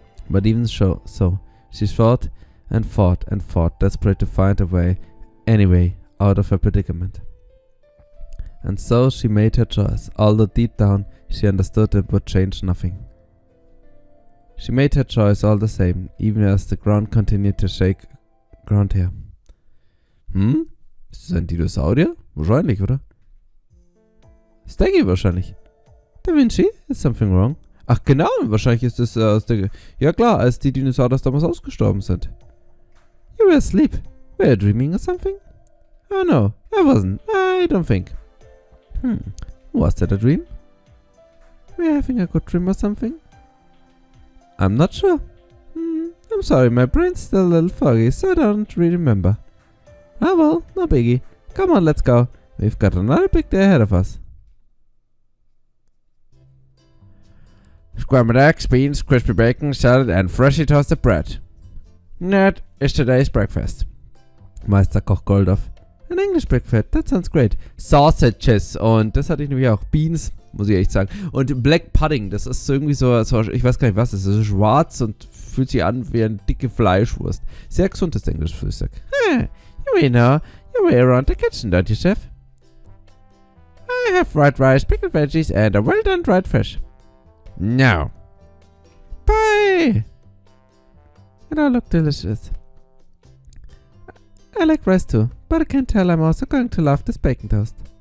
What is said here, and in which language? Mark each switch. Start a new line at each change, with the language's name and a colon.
English: But even so, she fought and fought and fought, desperate to find a way, anyway, out of her predicament. And so she made her choice, although deep down she understood it would change nothing. She made her choice all the same, even as the ground continued to shake around her.
German: Ist das ein Dinosaurier? Wahrscheinlich, oder? Staggy wahrscheinlich. Da Vinci?
English: Is something wrong?
German: Ach genau, wahrscheinlich ist es aus der... Ja klar, als die Dinosaurier damals ausgestorben sind.
English: You were asleep. Were you dreaming or something? Oh no, I wasn't. I don't think. Was that a dream? Were you having a good dream or something? I'm not sure. I'm sorry, my brain's still a little foggy, so I don't really remember. Ah well, no biggie. Come on, let's go. We've got another big day ahead of us. Scrambled eggs, beans, crispy bacon, salad and freshly toasted bread. That is today's breakfast. Meister Koch Goredofl. An English breakfast, that sounds great.
German: Sausages und das hatte ich nämlich auch. Beans, muss ich echt sagen. Und Black Pudding, das ist irgendwie so, ich weiß gar nicht was, das ist so schwarz und fühlt sich an wie eine dicke Fleischwurst. Sehr gesundes Englisch Frühstück.
English: You know, you're way around the kitchen, don't you, Chef? I have fried rice, pickled veggies and a well done dried fish. No. Bye! It all looked delicious. I like rice too, but I can tell I'm also going to love this bacon toast.